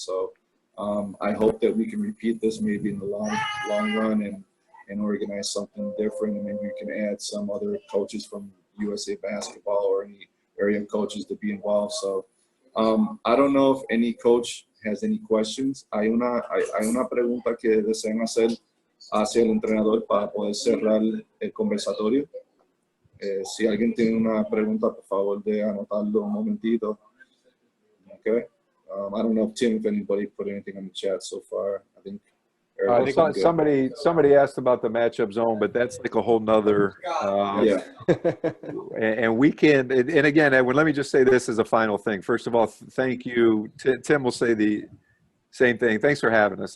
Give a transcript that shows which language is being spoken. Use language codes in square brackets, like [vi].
[en] So I hope that we can repeat this maybe in the long run and organize something different, and maybe we can add some other coaches from USA Basketball or any area coaches to be involved. So I don't know if any coach has any questions. [es] Hay una pregunta que desean hacer hacia el entrenador para poder cerrar el conversatorio. Si alguien tiene una pregunta, por favor de anotarlo un momentito. [en] Okay. I don't know, Tim, if anybody put anything on the chat so far. I think somebody asked about the matchup zone, but that's like a whole nother yeah. And we can, and again, Edwin, let me just say this as a final thing. First of all, thank you. Tim will say the same thing. Thanks for having us.